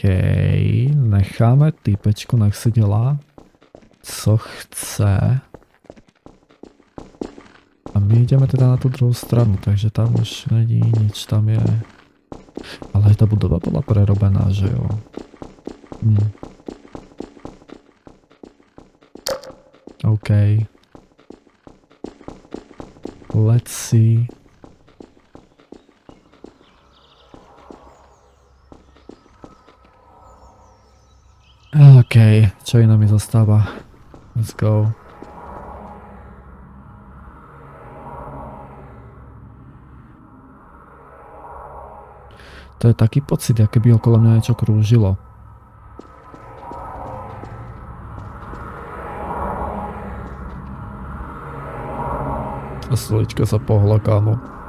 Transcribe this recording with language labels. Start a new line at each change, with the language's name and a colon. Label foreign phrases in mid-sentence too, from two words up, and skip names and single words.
Czech: Necháme týpečku, nech si dělá, co chce. A my jdeme teda na tu druhou stranu, takže tam už není nic, tam je... Ale ta budova byla prerobená, že jo? OK.
English: Let's see.
Czech: OK, čo jiné mi zostává?
English: Let's go.
Czech: To je taký pocit, jak by okolo mě něco krúžilo.
Slovak: A stolička sa pohla, kámo.